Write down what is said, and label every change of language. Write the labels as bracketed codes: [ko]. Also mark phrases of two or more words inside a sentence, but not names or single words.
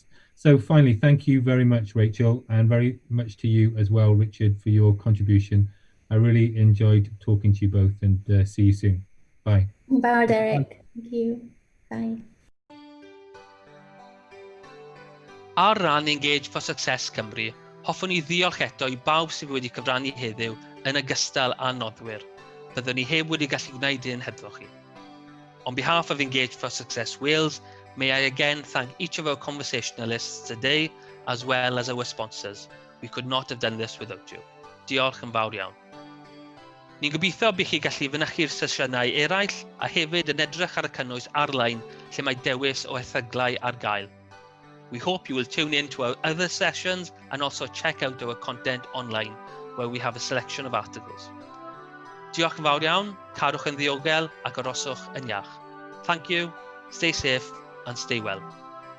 [en] So finally, thank you very much, Rachel, and very much to you as well, Richard, for your contribution. I really enjoyed talking to you both, and see you soon. Bye. Bye, Derek. Thank you. Bye. [cy] Ar ran Engage for Success Cymru, hoffwn ni ddiolch eto i bawb sydd wedi cyfrannu heddiw yn ogystal â noddwyr. Byddwn ni heb wedi gallu gwneud hyn hebddo chi. [en] On behalf of Engage for Success Wales, may I again thank each of our conversationalists today, as well as our sponsors. We could not have done this without you. [cy] Diolch yn fawr iawn. Ni'n gobeithio bych chi gallu fynychu'r sesiynau eraill a hefyd yn edrych ar y cynnwys ar-lein lle mae dewis o erthyglau ar gael. [en] We hope you will tune in to our other sessions and also check out our content online, where we have a selection of articles. [cy] Diolch yn fawr iawn, cadwch yn ddiogel ac aroswch yn iach. [en] Thank you, stay safe and stay well.